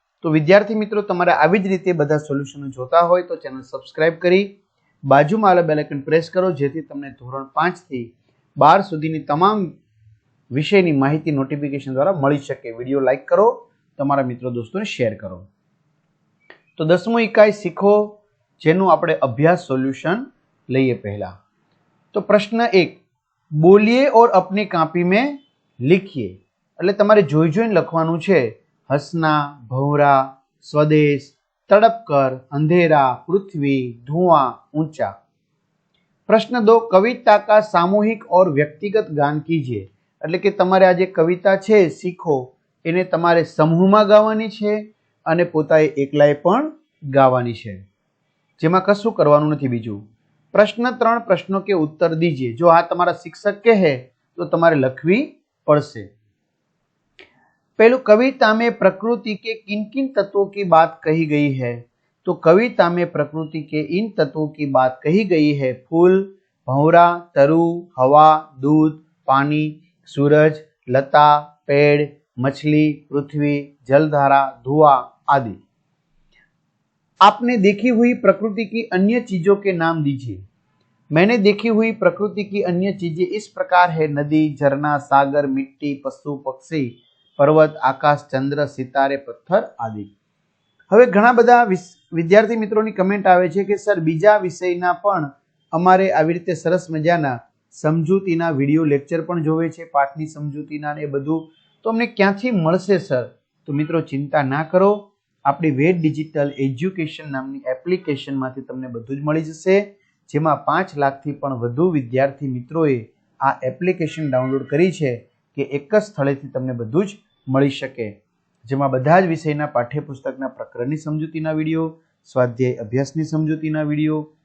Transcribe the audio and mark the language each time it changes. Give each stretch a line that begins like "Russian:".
Gujarati: તો વિદ્યાર્થી મિત્રો, તમારે આવી જ રીતે બધા સોલ્યુશનો જોતા હોય તો ચેનલ સબસ્ક્રાઇબ કરી બાજુમાં આવેલા બેલ આઇકન પ્રેસ કરો, જેથી તમને ધોરણ 5 થી 12 સુધીની તમામ વિષયની માહિતી નોટિફિકેશન દ્વારા મળી શકે। વિડીયો લાઈક કરો, તમારા મિત્રો દોસ્તોને શેર કરો। તો 10મું ઇકાઈ શીખો જેનું આપણે અભ્યાસ સોલ્યુશન લઈએ। પહેલા તો પ્રશ્ન 1, બોલીએ
Hindi: और अपनी कापी में लिखिए।
Gujarati: એટલે તમારે જોઈ જોઈને લખવાનું છે।
Hindi: હસના, ભંવરા, સ્વદેશ, તડપ कर, अंधेरा, पृथ्वी, धुआं, ऊंचा। प्रश्न 2, कविता का सामूहिक और व्यक्तिगत गान कीजिए।
Gujarati: એટલે કે તમારે આ જે કવિતા છે શીખો એને તમારે સમૂહમાં ગાવાની છે અને પોતાએ એકલાએ પણ ગાવાની છે, જેમાં કશું કરવાનું નથી બીજું। પ્રશ્ન 3,
Hindi: પ્રશ્નો કે उत्तर दीजिए।
Gujarati: જો આ તમારા શિક્ષક કહે તો તમારે લખવી પડશે।
Hindi: पहलू, कविता में प्रकृति के किन किन तत्वों की बात कही गई है? तो कविता में प्रकृति के इन तत्वों की बात कही गई है। फूल, भंवरा, तरु, हवा, दूध, पानी, सूरज, लता, पेड़, मछली, पृथ्वी, जलधारा, धुआं आदि। आपने देखी हुई प्रकृति की अन्य चीजों के नाम दीजिए। मैंने देखी हुई प्रकृति की अन्य चीजें इस प्रकार है: नदी, झरना, सागर, मिट्टी, पशु, पक्षी, पर्वत, आकाश, चंद्र, सितारे, पत्थर आदि।
Gujarati: હવે ઘણા બધા વિદ્યાર્થી મિત્રોની કમેન્ટ આવે છે કે સર બીજા વિષયના પણ અમારે આવી રીતે સરસ મજાના સમજૂતીના વિડીયો લેક્ચર પણ જોવે છે, પાઠની સમજૂતીના ને એ બધું, તો અમને ક્યાંથી મળશે સર? તો મિત્રો ચિંતા ના કરો, આપણી વેદ ડિજિટલ એજ્યુકેશન નામની એપ્લિકેશનમાંથી તમને બધું જ મળી જશે, જેમાં 5 લાખથી પણ વધુ વિદ્યાર્થી મિત્રોએ આ એપ્લિકેશન ડાઉનલોડ કરી છે કે એક જ સ્થળેથી તમને બધું જ મળી શકે, જેમાં બધા જ વિષયના પાઠ્યપુસ્તકના પ્રકરણની સમજૂતીના વિડીયો, સ્વાધ્યાય અભ્યાસની સમજૂતીના વિડીયો,